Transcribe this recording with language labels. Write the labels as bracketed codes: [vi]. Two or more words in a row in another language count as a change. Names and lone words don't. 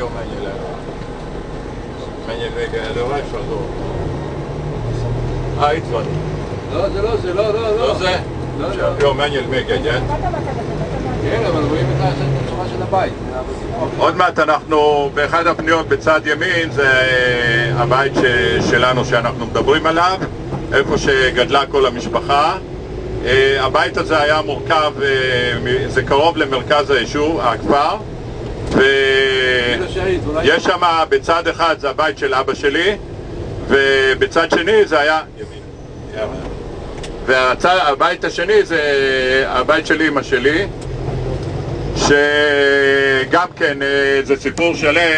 [hu] Menjelmége elővás adó. Itt van. [he] זה לא. לא זה? [hu] jó, menjél még egyet. [he] כן, אבל רואים את הצורה של הבית. עוד מעט אנחנו, באחד הפניות בצד ימין זה הבית שלנו שאנחנו מדברים עליו, איפה שגדלה כל המשפחה. הבית הזה היה מורכב, זה קרוב למרכז היישוב, הכפר, ויש שם בצד אחד זה הבית של אבא שלי, ובצד שני זה היה והבית השני זה הבית של אמא שלי, שגם כן זה סיפור שלם.